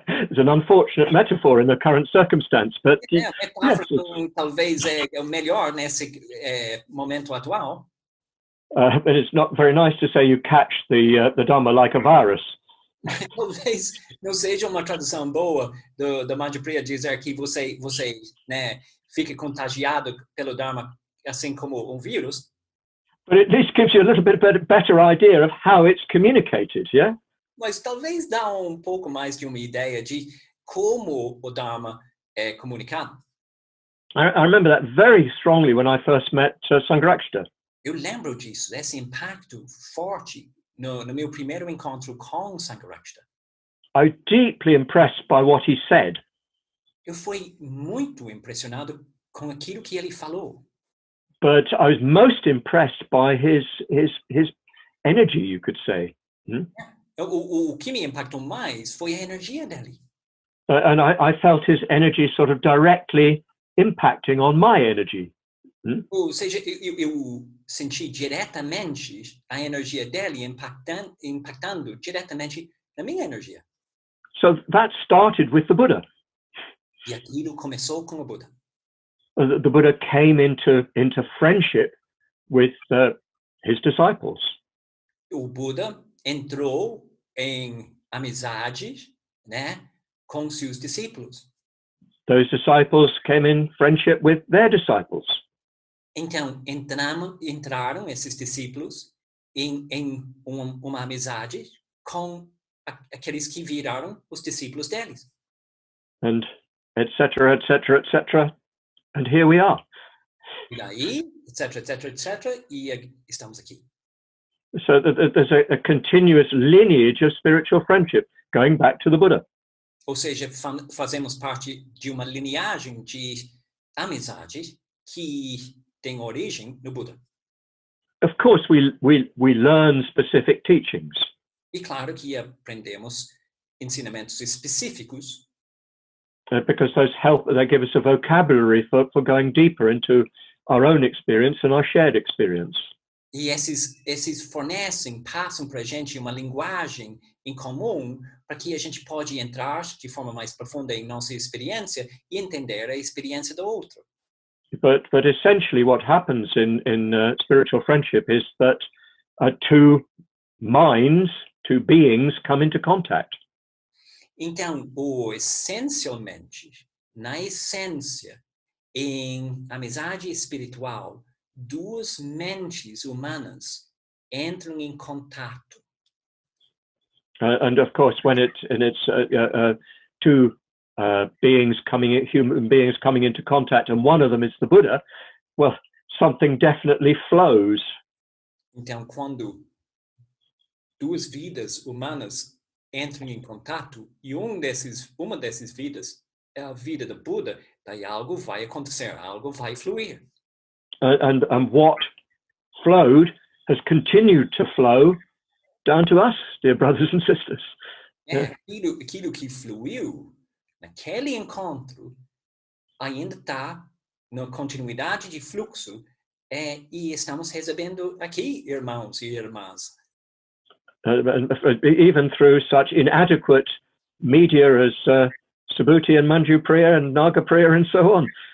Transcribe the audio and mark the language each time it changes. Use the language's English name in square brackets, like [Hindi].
[English] It's an unfortunate metaphor in the current circumstance, but [Portuguese] a metáfora talvez é o melhor nesse momento atual. [English] But it's not very nice to say you catch the Dhamma like a virus. [Portuguese] Talvez não seja uma tradução boa da Manjupriya dizer que você né, fica contagiado pelo Dharma assim como vírus. [English] But at least gives you a little bit better idea of how it's communicated, yeah? [Portuguese] Mas talvez dá pouco mais de uma ideia de como o Dharma é comunicado. [English] I remember that very strongly when I first met Sangharakshita. [Portuguese] Eu lembro disso, esse impacto forte no meu primeiro encontro com Sangharakshita. [English] I was deeply impressed by what he said. [Portuguese] Eu fui muito impressionado com aquilo que ele falou. [English] But I was most impressed by his energy, you could say. [Portuguese] O que me impactou mais foi a energia dele. [English] And I felt his energy sort of directly impacting on my energy. [Portuguese] Ou seja, eu senti diretamente a energia dele impactando diretamente na minha energia. [English] So that started with the Buddha. [Portuguese] E aquilo começou com o Buda. [English] The Buddha came into friendship with his disciples. [Portuguese] O Buda entrou em amizade, né, com seus discípulos. [English] Those disciples came in friendship with their disciples. [Portuguese] Então, entraram esses discípulos em uma amizade com aqueles que viraram os discípulos deles. [English] And etc., etc., etc. And here we are. [Portuguese] E daí, etc., etc., etc., e estamos aqui. [English] So there's a continuous lineage of spiritual friendship going back to the Buddha. [Portuguese] Ou seja, fazemos parte de uma linhagem de amizade que tem origem no Buda. [English] Of course, we learn specific teachings. [Portuguese] E claro que aprendemos ensinamentos específicos, [English] because they give us a vocabulary for going deeper into our own experience and our shared experience. [Portuguese] e esses passam para a gente uma linguagem em comum para que a gente pode entrar de forma mais profunda em nossa experiência e entender a experiência do outro. [English] But essentially what happens in spiritual friendship is that two minds, two beings come into contact. [Portuguese] Então, essencialmente, na essência, em amizade espiritual, duas mentes humanas entram em contato. [English] And of course, when it's two human beings coming into contact, and one of them is the Buddha, well, something definitely flows. [Portuguese] Então, quando duas vidas humanas entram em contato e uma dessas vidas é a vida do Buda, daí algo vai acontecer, algo vai fluir. [English] And what flowed has continued to flow down to us, dear brothers and sisters. [Portuguese] Aquilo que fluiu naquele encontro ainda está na continuidade de fluxo e estamos recebendo aqui, irmãos e irmãs. [English] Even through such inadequate media as Subhuti and Manjupriya and Nagapriya and so on.